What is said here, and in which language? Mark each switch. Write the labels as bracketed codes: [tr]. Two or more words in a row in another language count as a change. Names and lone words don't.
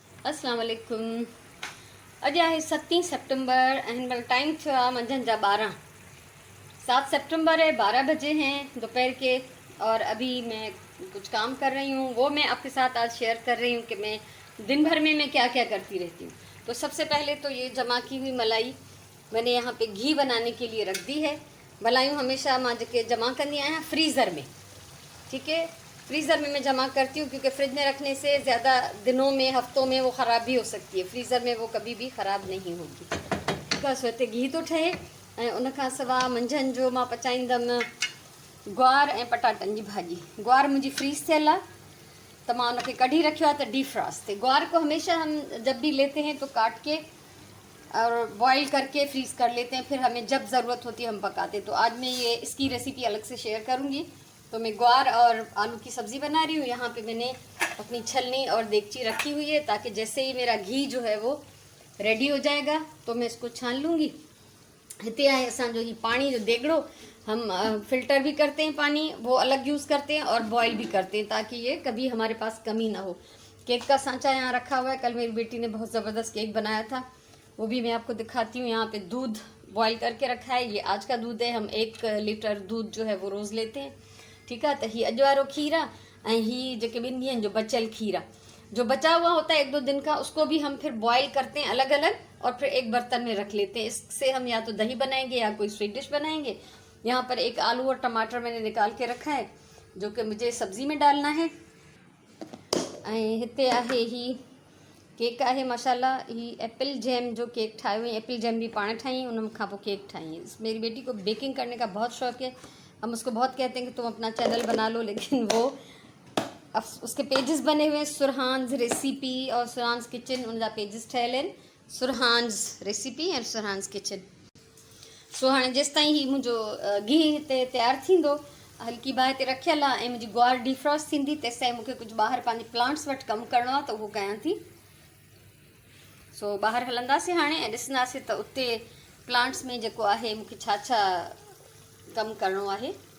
[ar] السلام عليكم. [sd] अॼु आहे 7 सितंबर ऐं हिन महिल टाइम थियो आहे मंझंदि जा 12। [ur] 7 ستمبر ہے، 12 بجے ہیں دوپہر کے. اور ابھی میں کچھ کام کر رہی ہوں، وہ میں آپ کے ساتھ آج شیئر کر رہی ہوں کہ میں دن بھر میں میں کیا کیا کرتی رہتی ہوں. تو سب سے پہلے تو یہ جمع کی ہوئی ملائی میں نے یہاں پہ گھی بنانے کے لیے رکھ دی ہے. [sd] मलायूं हमेशा मां जेके जमा कंदी आहियां फ्रीज़र में, [ur] ٹھیک ہے. فریزر میں میں جمع کرتی ہوں کیونکہ فرج میں رکھنے سے زیادہ دنوں میں، ہفتوں میں وہ خراب بھی ہو سکتی ہے. فریزر میں وہ کبھی بھی خراب نہیں ہوگی. [sd] बस हिते घी तो ठहे ऐं उन खां सवाइ मंझंदि जो मां पचाईंदमि ग्वार ऐं पटाटनि जी भाॼी। ग्वार मुंहिंजी फ्रीज़ थियल आहे तो मां उनखे कढी रखियो आहे त डीफ्रॉस्ट थे। [ur] گوار کو ہمیشہ ہم جب بھی لیتے ہیں تو کاٹ کے اور بوائل کر کے فریز کر لیتے ہیں، پھر ہمیں جب ضرورت ہوتی ہے ہم پکاتے ہیں. تو آج میں یہ اس کی ریسپی الگ سے شیئر کروں گی۔ تو میں گوار اور آلو کی سبزی بنا رہی ہوں. یہاں پہ میں نے اپنی چھلنی اور دیگچی رکھی ہوئی ہے تاکہ جیسے ہی میرا گھی جو ہے وہ ریڈی ہو جائے گا تو میں اس کو چھان لوں گی. [sd] हिते आहे असांजो ही पानी जो देगड़ो, [ur] ہم فلٹر بھی کرتے ہیں پانی، وہ الگ یوز کرتے ہیں اور بوائل بھی کرتے ہیں تاکہ یہ کبھی ہمارے پاس کمی نہ ہو. کیک کا سانچا یہاں رکھا ہوا ہے، کل میری بیٹی نے بہت زبردست کیک بنایا تھا، وہ بھی میں آپ کو دکھاتی ہوں. یہاں پہ دودھ بوائل کر کے رکھا ہے، یہ آج کا دودھ ہے۔ ہم 1 لیٹر دودھ جو ہے وہ روز لیتے ہیں، ٹھیک ہے. [sd] तो ही अॼु वारो खीर आहे ऐं ही जेके 2 ॾींहंनि जो बचियल खीर आहे, [ur] جو بچا ہوا ہوتا ہے 1-2 دن کا، اس کو بھی ہم پھر بوائل کرتے ہیں الگ الگ اور پھر ایک برتن میں رکھ لیتے ہیں. اس سے ہم یا تو دہی بنائیں گے یا کوئی [en] sweet dish [ur] بنائیں گے۔ یہاں پر 1 آلو اور ٹماٹر میں نے نکال کے رکھا ہے جو کہ مجھے سبزی میں ڈالنا ہے. [sd] हिते आहे ही केक आहे मसाला, ही [en] apple jam [sd] जो केक ठाहियो है, [en] apple jam [sd] भी पाण ठाई, उन खां पोइ केक ठाई। [ur] میری بیٹی کو بیکنگ کرنے کا بہت شوق ہے. ہم اس کو بہت کہتے ہیں کہ تم اپنا چینل بنا لو، لیکن وہ اب اس کے پیجز بنے ہوئے ہیں، سرحانز ریسپی اور سرحانز کچن, [sd] उनजा पेजेस ठहियल आहिनि, सुरहान्स रेसिपी ऐं सुरहान्स किचन। सो हाणे जेसि ताईं ही मुंहिंजो घी हिते तयारु थींदो, हल्की बाहि ते रखियल आहे ऐं मुंहिंजी ग्वार डीफ्रॉस्ट थींदी, तेसि ताईं मूंखे कुझु ॿाहिरि पंहिंजे प्लांट्स वटि कमु करिणो आहे त उहो कयां थी। सो ॿाहिरि हलंदासीं हाणे ऐं ॾिसंदासीं त उते प्लांट्स में जेको आहे मूंखे छा छा कमु करिणो आहे।